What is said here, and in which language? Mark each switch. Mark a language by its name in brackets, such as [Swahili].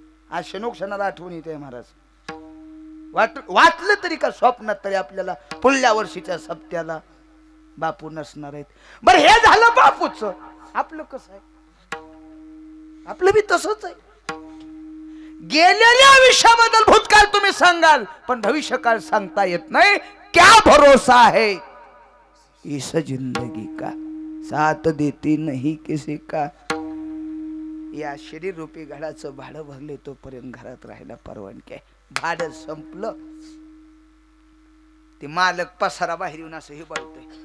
[Marathi] आज क्षणोक्षणाला आठवण येते महाराज. वाचलं तरी का स्वप्नात तरी आपल्याला पुढल्या वर्षीच्या सप्त्याला बापू नसणार आहेत. बरं हे झालं बापूच. आपलं कसं आहे? आपलं बी तसंच आहे. गेलेल्या आयुष्याबद्दल भूतकाळ तुम्ही सांगाल पण भविष्यकाळ सांगता येत नाही. [Hindi] क्या भरोसा है इस जिंदगी का, साथ देती नहीं किसी का. [Marathi] या शरीर रूपी घराचं भाडं भरले तोपर्यंत घरात राहायला परवानगी आहे. भाडं संपलं ते मालक पसारा बाहेर येऊन असं हे बोलतोय.